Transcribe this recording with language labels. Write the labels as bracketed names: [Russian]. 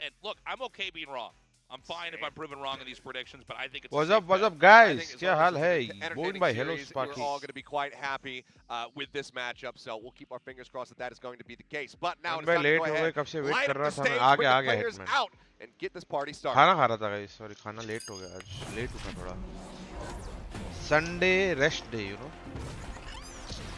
[English] And look, I'm okay being wrong. I'm fine if I'm proven wrong in these predictions, but I think it's What's up, guys? [Hindi] क्या हाल है? [English] Going by Hello Sparky. We're all going to be quite happy with this matchup, so we'll keep our fingers crossed that is going to be the case. But now it's time to go ahead, light up the stage, bring the players out, and get this party started. [Hindi] खाना खा रहा था guys. Sorry, खाना late हो गया आज. Late उठा थोड़ा. [English] Sunday rest day, you know.